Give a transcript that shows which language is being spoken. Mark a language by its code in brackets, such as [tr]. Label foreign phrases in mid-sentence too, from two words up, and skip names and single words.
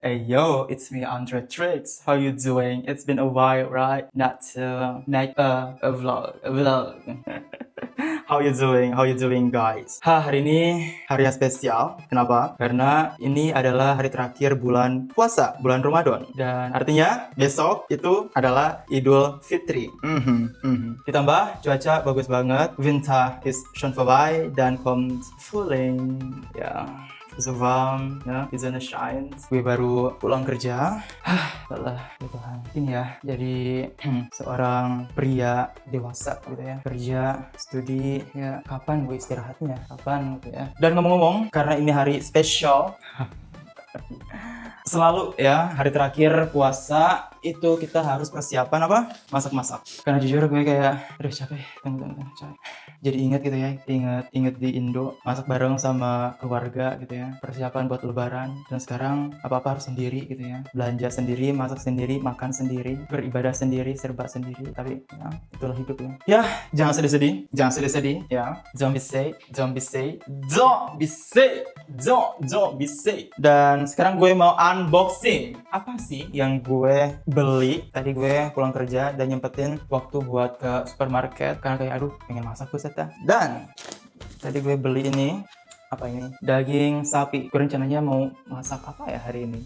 [en] Hey yo, it's me Andre Tricks. How you doing? It's been a while, right? Not to make a vlog. How you doing? How you doing, guys? [id] Hari ini hari yang spesial. Kenapa? Karena ini adalah hari terakhir bulan puasa, bulan Ramadan. Dan artinya besok itu adalah Idul Fitri. Ditambah cuaca bagus banget. [de] Winter is schon vorbei dan kommt Frühling. Ya. So warm, ya, die Sonne scheint. [id] Gue baru pulang kerja. Lelah, ya Tuhan. Ini ya, jadi seorang pria dewasa gitu ya. Kerja, studi, ya kapan gue istirahatnya? Kapan gitu ya. Dan ngomong-ngomong, karena ini hari spesial, selalu ya hari terakhir puasa itu kita harus persiapan apa? Masak-masak. Karena jujur gue kayak aduh capek, tunggu. Jadi ingat gitu ya, ingat di Indo masak bareng sama keluarga gitu ya. Persiapan buat lebaran dan sekarang apa-apa harus sendiri gitu ya. Belanja sendiri, masak sendiri, makan sendiri, beribadah sendiri, serba sendiri. Tapi ya, itulah hidup ya. Ya, jangan sedih-sedih ya. [en] Don't be sad. [id] Dan sekarang gue mau unboxing. Apa sih yang gue beli? Tadi gue pulang kerja dan nyempetin waktu buat ke supermarket karena kayak aduh pengen masak buset dah. Dan tadi gue beli ini. Apa ini? Daging sapi. Gue rencananya mau masak apa ya hari ini?